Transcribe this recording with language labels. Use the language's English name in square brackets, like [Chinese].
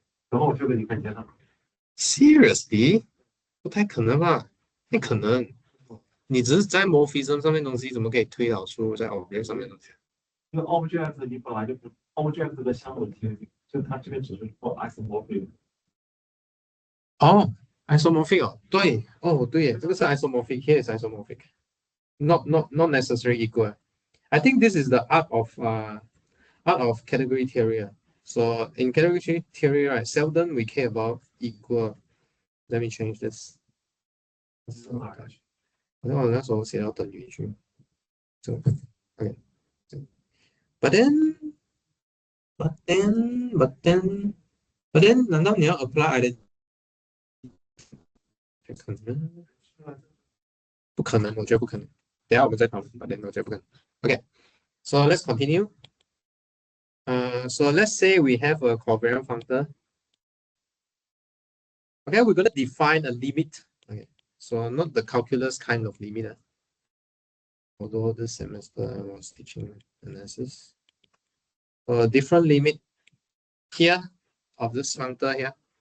[Chinese] 然后我就跟你看见了，？ [English] Seriously？ [Chinese] 不太可能吧？不可能。你只是在 morphism 上面东西，怎么可以推导出在 object 上面的东西？因为 object 你本来就不 object 的相问题，就它这边只是说 isomorphic。哦，isomorphic 哦，对，哦，对耶，这个是 isomorphic， [English] here is isomorphic，not necessarily equal. I think this is the art of category theory. So in category theory, right, seldom we care about equal. Let me change this. [Chinese] 好像我那时候写到等于句，这个 OK， [English] but then， [Chinese] 难道你要 [English] apply identity？ [Chinese] 可能不可能，我觉得不可能。等下我们再讨论， [English] but then [Chinese] 我觉得不可能。 [English] OK， so let's continue. So let's say we have a covariant functor. Okay, we're gonna define a limit. Okay, so not the calculus kind of limit. Although this semester I was teaching analysis. A different limit here of this functor here.